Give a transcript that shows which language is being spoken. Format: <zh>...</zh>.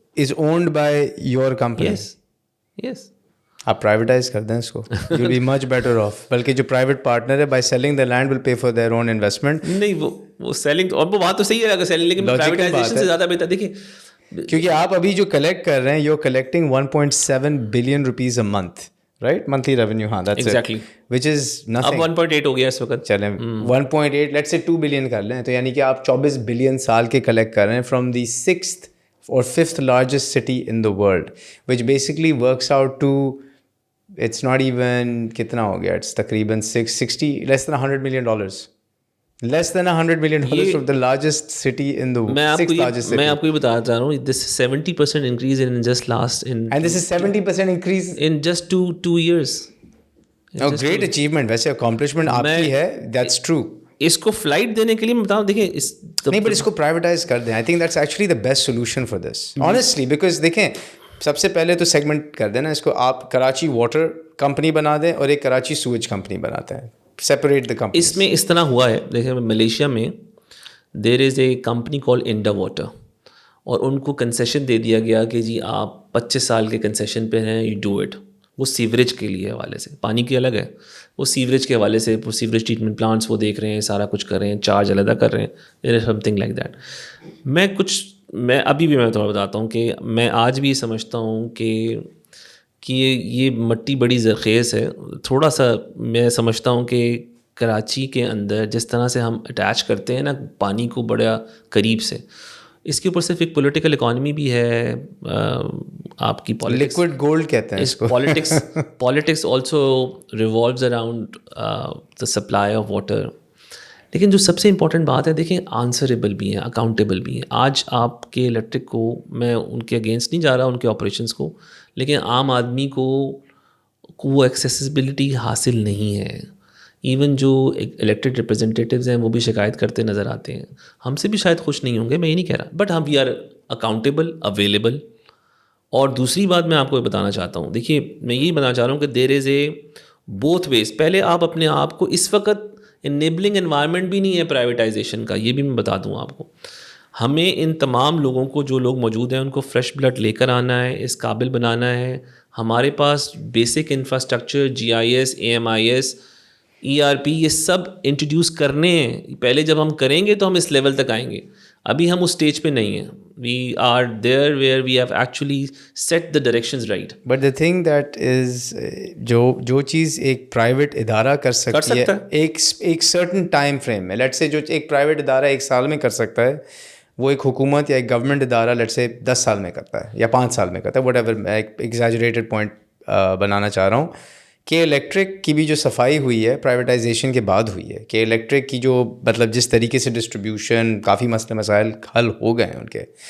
<en>is owned by your company. Yes.</en> <ur>آپ privatise کر دیں اس کو,</ur> <en>you will be much better off.</en> <ur>بلکہ جو پرائیویٹ پارٹنر ہے</ur> <en>by selling the land will pay for their own investment.</en> <ur>نہیں, وہ سیلنگ, اور وہ بات تو صحیح ہے اگر سیلنگ, لیکن پرائیویٹائزیشن سے زیادہ بہتر. دیکھیے کیونکہ آپ ابھی جو کلیکٹ کر رہے ہیں,</ur> <en>you're collecting 1.7 billion rupees a month, right? monthly revenue.</en> <ur>ہاں,</ur> <en>that's exactly it. Which is nothing.</en> <ur>اب 1.8 ہو گیا اس وقت. چلیں 1.8</ur> <en>let's say 2 billion</en> <ur>کر لیں, تو یعنی کہ آپ 24 بلین سال کے کلیکٹ کر رہے ہیں</ur> <en>from the 6th or 5th largest city in the world, which basically works out to, it's not even,</en> <ur>کتنا ہو گیا,</ur> <en>it's</en> <ur>تقریباً 60</ur> <en>less than $100 million. Less than $100 million from the largest city in the sixth largest city.</en> <ur>میں آپ کو یہ بتانا چاہ رہا ہوں,</ur> <en>this 70% increase in just last in And this is 70% increase in just two years. Oh, great achievement.</en> <ur>ویسے accomplishment آپ کی ہے,</ur> <en>that's true.</en> <ur>اس کو فلائٹ دینے کے لیے میں بتاؤں, دیکھیں نہیں, but اس کو پرائیویٹائز کر دیں.</ur> <en>I think that's actually the best solution for this. Honestly, because</en> <ur>دیکھیں سب سے پہلے تو سیگمنٹ کر دیں نا اس کو. آپ کراچی واٹر کمپنی بنا دیں اور ایک کراچی سویج کمپنی بناتے ہیں.</ur> <en>Separate the company.</en> <ur>اس میں اس طرح ہوا ہے, دیکھیں ملیشیا میں</ur> <en>there is a company call Indah Water,</en> <ur>اور ان کو کنسیشن دے دیا گیا کہ جی آپ 25 سال کے کنسیشن پہ ہیں,</ur> <en>You do it.</en> <ur>وہ سیوریج کے لیے حوالے سے, پانی کی الگ ہے, وہ سیوریج کے حوالے سے سیوریج ٹریٹمنٹ پلانٹس وہ دیکھ رہے ہیں, سارا کچھ کر رہے ہیں, چارج علیحدہ کر رہے ہیں,</ur> <en>There is something like that.</en> <ur>میں ابھی بھی میں تھوڑا بتاتا ہوں کہ میں آج بھی سمجھتا ہوں کہ یہ مٹی بڑی زرخیز ہے. تھوڑا سا میں سمجھتا ہوں کہ کراچی کے اندر جس طرح سے ہم اٹیچ کرتے ہیں نا پانی کو بڑا قریب سے, اس کے اوپر صرف ایک پولیٹیکل اکانومی بھی ہے آپ کی پالیٹکس, لکوڈ گولڈ کہتے ہیں اس کو.</ur> <en>Politics also revolves around the supply of water.</en> <ur>لیکن جو سب سے امپورٹنٹ بات ہے, دیکھیں آنسریبل بھی ہیں, اکاؤنٹیبل بھی ہیں. آج آپ کے الیکٹرک کو, میں ان کے اگینسٹ نہیں جا رہا ان کے آپریشنس کو, لیکن عام آدمی کو وہ ایکسیسیبلٹی حاصل نہیں ہے. ایون جو الیکٹڈ ریپرزنٹیٹیوز ہیں وہ بھی شکایت کرتے نظر آتے ہیں. ہم سے بھی شاید خوش نہیں ہوں گے, میں یہ نہیں کہہ رہا, بٹ ہم</ur> <en>We are accountable, available.</en> <ur>اور دوسری بات میں آپ کو بتانا چاہتا ہوں, دیکھیے میں یہی بتانا چاہ رہا ہوں کہ</ur> <en>There is a both ways.</en> <ur>پہلے آپ اپنے آپ کو, اس وقت انیبلنگ انوائرمنٹ بھی نہیں ہے پرائیویٹائزیشن کا, یہ بھی میں بتا دوں آپ کو. ہمیں ان تمام لوگوں کو, جو لوگ موجود ہیں, ان کو فریش بلڈ لے کر آنا ہے, اس قابل بنانا ہے. ہمارے پاس basic infrastructure, GIS, AMIS, ERP, یہ سب انٹروڈیوس کرنے ہیں. پہلے جب ہم کریں گے تو ہم اس لیول تک آئیں گے. ابھی ہم اس اسٹیج پہ نہیں ہیں.</ur> <en>We are there where we have actually set the directions right. But the thing that is,</en> <ur>جو چیز ایک پرائیویٹ ادارہ کر سکتی ہے ایک سرٹن ٹائم فریم میں, لیٹ سے جو ایک پرائیویٹ ادارہ 1 سال میں کر سکتا ہے, وہ ایک حکومت یا ایک گورنمنٹ ادارہ لیٹ سے 10 سال میں کرتا ہے یا 5 سال میں کرتا ہے.</ur> <en>whatever,</en> <ur>میں ایک ایگزیجریٹڈ پوائنٹ بنانا چاہ رہا ہوں کہ الیکٹرک کی بھی جو صفائی ہوئی ہے پرائیویٹائزیشن کے بعد ہوئی ہے, کہ الیکٹرک کی جو مطلب جس طریقے سے ڈسٹریبیوشن, کافی مسئلے مسائل حل ہو گئے ہیں ان کے.</ur>